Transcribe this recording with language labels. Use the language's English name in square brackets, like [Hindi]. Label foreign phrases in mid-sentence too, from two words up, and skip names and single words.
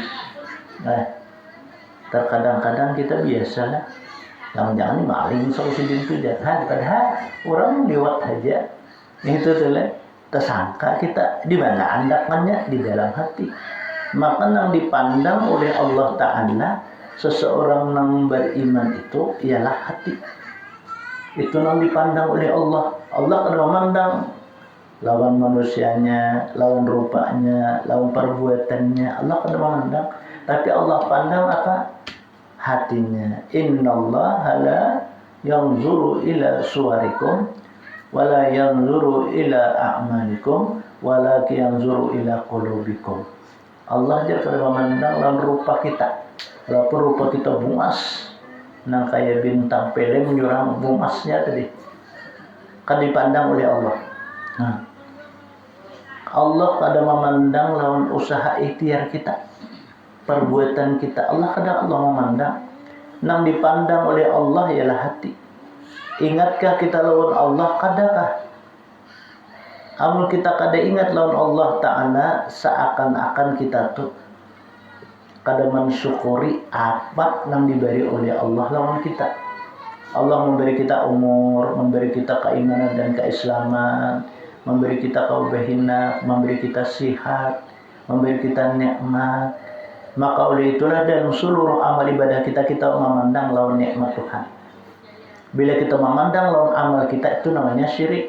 [Indonesian] Terkadang-kadang kita biasalah jangan-jangan maling solusi itu jahat, padahal orang lewat aja. Itu tuh tersangka kita di mana andakannya di dalam hati. Maka yang dipandang oleh Allah Ta'ala seseorang yang beriman itu ialah hati. itu yang dipandang oleh Allah. [Banjar] Allah kada memandang lawan manusianya, lawan rupanya, lawan perbuatannya. Allah kada memandang, tapi Allah pandang apa? Hatinya. [Arabic] إن الله لا ينظر إلى صوركم ولا ينظر إلى أعمالكم ولكن ينظر إلى قلوبكم. [Banjar] Allah dia kada memandang lawan rupa kita. Walaupun rupa kita bungas, nah kayak bintang pelem jurang bungasnya tadi, kan dipandang oleh Allah. Nah, Allah kada memandang lawan usaha ikhtiar kita, perbuatan kita. Allah memandang. Nang dipandang oleh Allah ialah hati. Ingatkah kita lawan Allah? Kadakah? Amun kita kada ingat lawan Allah Ta'ala, seakan-akan kita tuh kada mensyukuri apa yang diberi oleh Allah lawan kita. [Indonesian] Allah memberi kita umur, memberi kita keimanan dan keislaman, memberi kita kebahinan, memberi kita sihat, memberi kita nikmat. [Banjar] Maka oleh itulah dalam seluruh amal ibadah kita memandang lawan nikmat Tuhan. Bila kita memandang lawan amal kita, itu namanya syirik.